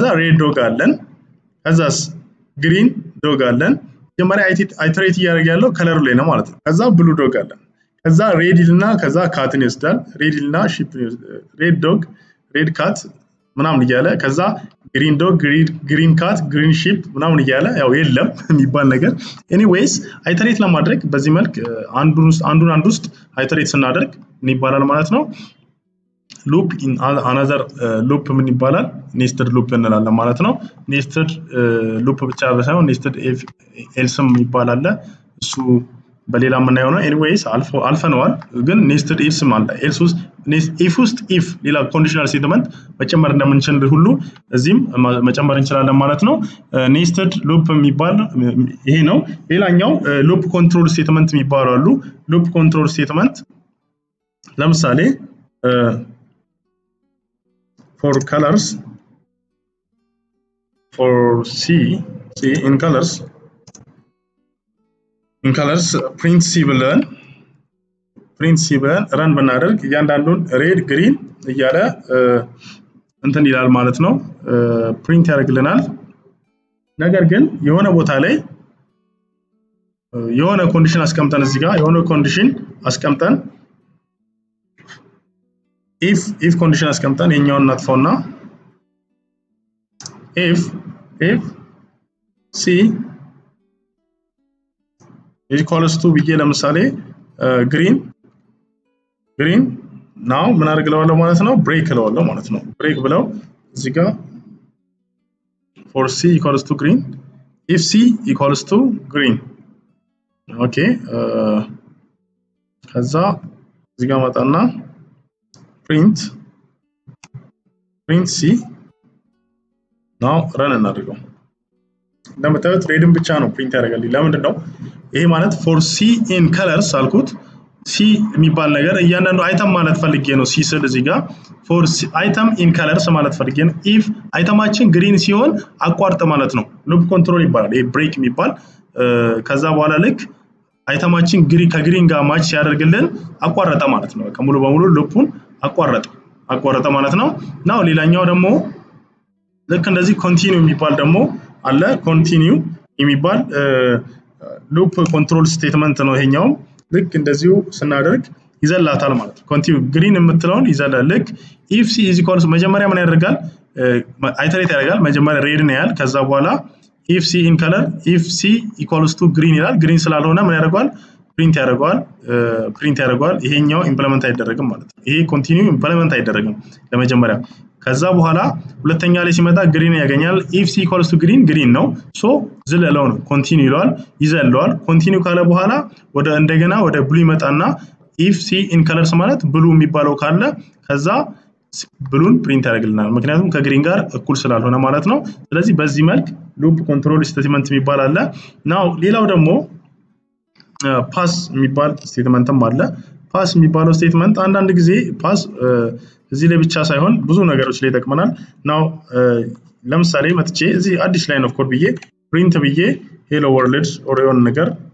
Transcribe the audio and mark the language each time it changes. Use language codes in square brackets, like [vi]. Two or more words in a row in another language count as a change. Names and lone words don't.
[en] red dog [am] አለን ከዛስ [en] green dog [am] አለን መጀመሪያ አይትሬት እያደረገ ያለው ከለሩ ላይ ነው ማለት ነው ከዛ [en] blue dog [am] አለን ከዛ ሬድ ይልና ከዛ ካትን ይወስዳል ሬድ ይልና [en] ship red dog red cat [am] ምናምን እያለ ከዛ [en] green dog green cat green ship [am] ምናምን እያለ ያው የለም የሚባል ነገር [en] anyways iterate [am] ለማድረግ በዚህ መልክ አንዱን ውስጥ አይትሬት ስናደርግ ምን ይባላል ማለት ነው [en] loop in another loop [am] ምን ይባላል [en] nested loop [am] እንላለን ማለት ነው [en] nested loop [am] ብቻ ሳይሆን [en] nested else [am] ም ይባላል እሱ በሌላ የምናየው ነው ኤኒዌይስ አልፈነዋል ግን [en] nested if [am] ም አለ if ውስጥ if ሌላ [en] conditional statement [am] መጨመር እንደምንችል ሁሉ እዚህም መጨመር እንችላለን ማለት ነው [en] nested loop [am] የሚባል ይሄ ነው ሌላኛው [en] loop control statement [am] የሚባሉ አሉ [en] loop control statement [am] ለምሳሌ [en] for colors for C in colors print C [am] ብለን run ብናደርግ እያንዳንዱን [en] red green [am] እያለ እንትን ይላል ማለት ነው ፕሪንት ያደርግልናል ነገር ግን የሆነ ቦታ ላይ የሆነ ኮንዲሽን አስቀምጠን እዚህ ጋር የሆነ ኮንዲሽን አስቀምጠን [en] if condition [am] አስቀምጠን የኛውን እናጥፋውና [en] if c is equals to [am] ብዬ ለምሳሌ [en] green now [am] ምን አድርግለዋለሁ ማለት ነው break ለዋለሁ ማለት ነው break ብለው እዚህ ጋር [en] for c equals to green if c equals to green okay [am] ከዛ እዚህ ጋር መጣና [en] print c now run [am] እናድርገው እንደምታዩት ሬድን ብቻ ነው ፕሪንት ያደርጋልኝ ለምንድን ነው ይሄ ማለት [en] for c in colors [am] አልኩት c የሚባል ነገር እያንዳንዱ አይተም ማለት ፈልጌ ነው c ስል እዚህ ጋር [en] for item in colors [am] ማለት ፈልጌ ነው if አይተማችን ግሪን ሲሆን አቋርጥ ማለት ነው [en] loop control [am] ይባላል ይሄ break የሚባል ከዛ በኋላ ልክ አይተማችን ከግሪን ጋር ማች ሲያደርግልን አቋረጠ ማለት ነው ሙሉ በሙሉ ሉፑን አቋረጠ ማለት ነው ናው ሌላኛው ደግሞ ልክ እንደዚህ ኮንቲኒው የሚባል ደግሞ አለ ኮንቲኒው የሚባል [en] loop control statement [am] ነው ይሄኛው ልክ እንደዚሁ ስናደርግ ይዘላታል ማለት ነው ኮንቲኒው ግሪን የምትለውን ይዘላል ልክ [en] if c is equals [am] መጀመሪያ ምን ያደርጋል አይተሬት ያደርጋል መጀመሪያ ሬድ ነው ያል ከዛ በኋላ [en] if c in color if c equals to green [am] ይላል ግሪን ስላልሆነ ምን ያደርጋል ፕሪንት ያደርጋል ይሄኛው ኢምፕሊመንት አይደረግም ማለት ነው ይሄ ኮንቲኒው ኢምፕሊመንት አይደረግም ለመጀመሪያ ከዛ በኋላ ሁለተኛ ላይ ሲመጣ ግሪን ያገኛል [en] if c equals to green [am] ነው ሶ ዝለለው ነው ኮንቲኒው ይላል ይዘለዋል ኮንቲኒው ካለ በኋላ እንደገና ወደ ብሉ ይመጣና [en] if c in colors [am] ማለት ብሉ የሚባለው ካለ ከዛ ብሉን ፕሪንት ያደርግልናል ምክንያቱም ከግሪን ጋር እኩል ስላልሆነ ማለት ነው ስለዚህ በዚህ መልክ [en] loop control statement [am] የሚባል አለ ናው ሌላው ደግሞ ፓስ የሚባል ስቴትመንትም አለ ፓስ የሚባለው ስቴትመንት አንዳንድ ጊዜ ፓስ እዚህ ላይ ብቻ ሳይሆን ብዙ ነገሮች ላይ ይጠቅመናል ናው ለምሳሌ መጥቼ እዚህ አዲስ [en] line of code [am] ብዬ ፕሪንት ብዬ [en] hello world or [am] የሆነ ነገር